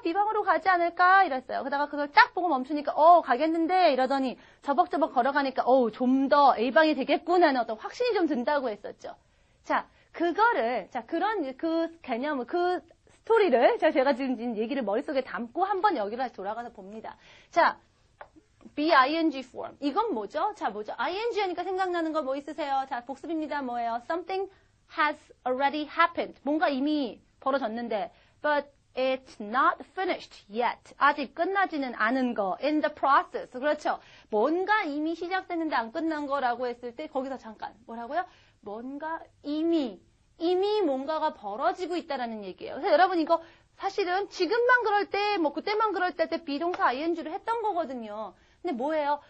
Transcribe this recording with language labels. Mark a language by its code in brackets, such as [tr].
[ko] B방으로 가지 않을까? 이랬어요. 그러다가 그걸 딱 보고 멈추니까 가겠는데 이러더니 저벅저벅 걸어가니까 좀 더 A방이 되겠구나 하는 어떤 확신이 좀 든다고 했었죠. 자, 그거를 그런 그 개념을 그 스토리를 제가 지금 얘기를 머릿속에 담고 한번 여기로 다시 돌아가서 봅니다. 자, BING form. 이건 뭐죠? 자, 뭐죠? ING 하니까 생각나는 거 뭐 있으세요? 자, 복습입니다. 뭐예요? [en] Something has already happened. [ko] 뭔가 이미 벌어졌는데, [en] but it's not finished yet. [ko] 아직 끝나지는 않은 거. [en] in the process. [ko] 그렇죠. 뭔가 이미 시작됐는데 안 끝난 거라고 했을 때 거기서 잠깐 뭐라고요? 뭔가 이미 뭔가가 벌어지고 있다라는 얘기예요. 그래서 여러분 이거 사실은 지금만 그럴 때, 뭐 그때만 그럴 때 비동사 ing를 했던 거거든요. 근데 뭐예요?